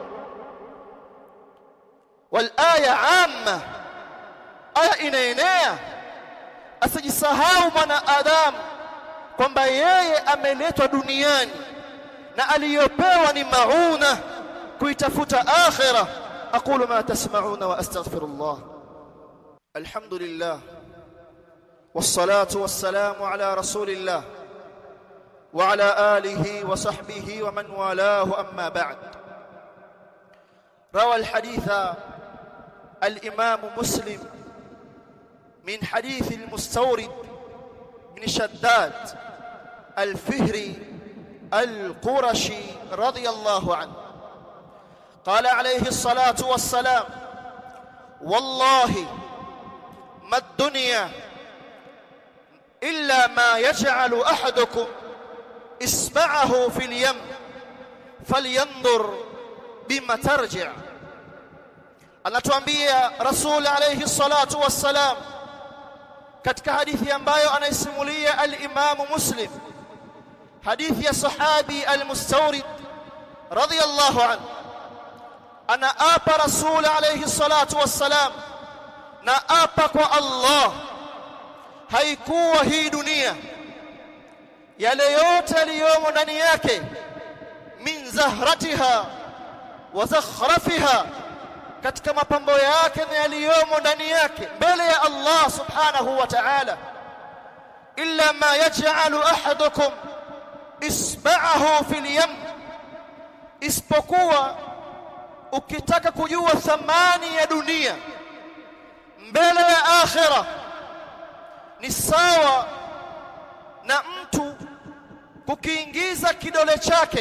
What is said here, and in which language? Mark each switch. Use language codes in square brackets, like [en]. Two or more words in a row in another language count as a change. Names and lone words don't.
[ar] والآية عامة, [sw] aya inaenea, asijisahau mwanadamu kwamba yeye ameletwa duniani na aliyopewa ni mauna kuitafuta akhirah. [ar] أقول ما تسمعون وأستغفر الله. الحمد لله والصلاة والسلام على رسول الله وعلى آله وصحبه ومن والاه، أما بعد. روى الحديث الإمام مسلم من حديث المستورد بن شداد الفهري القرشي رضي الله عنه، قال عليه الصلاة والسلام: والله ما الدنيا إلا ما يجعل أحدكم إصبعه في اليم فلينظر بما ترجع. [sw] anatuambia Rasul [ar] عليه الصلاة والسلام [sw] katika hadithi ambayo anaisimulia al-Imam Muslim, hadithi ya sahabi al-Mustawrid [ar] رضي الله عنه. [sw] Anaapa Rasul [ar] عليه الصلاة والسلام, [sw] na apa kwa Allah, haikuwa hii dunia yale yote yaliyomo ndani yake, [ar] من زهرتها وزخرفها, [sw] katika mapambo yake na yaliyomo ndani yake mbele ya Allah [ar] سبحانه وتعالى, إلا ما يجعل أحدكم إصبعه في اليم, [sw] isipokuwa ukitaka kujua thamani ya dunia mbele ya akhira, ni sawa na mtu kukiingiza kidole chake.